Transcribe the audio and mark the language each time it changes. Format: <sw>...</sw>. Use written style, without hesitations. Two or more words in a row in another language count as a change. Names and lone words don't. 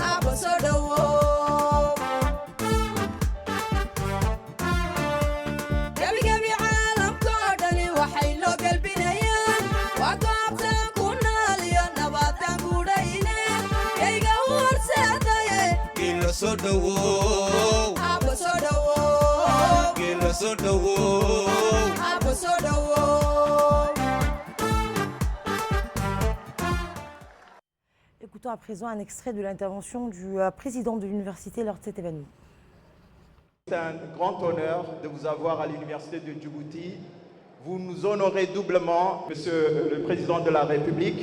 <so>Abo soo dhawow Gabi caalamkoo dhani waxay loo galbinayaan waa goobtan ku nool iyo nabadaan gudhayne kayga u horseedaye ila soo dhawow Abo soo dhawow ila soo dhawow Abo soo dhawow</so> <fr>Écoutons à présent un extrait de l'intervention du président de l'université lors de cet événement. C'est un grand honneur de vous avoir à l'université de Djibouti. Vous nous honorez doublement, Monsieur le Président de la République.</fr>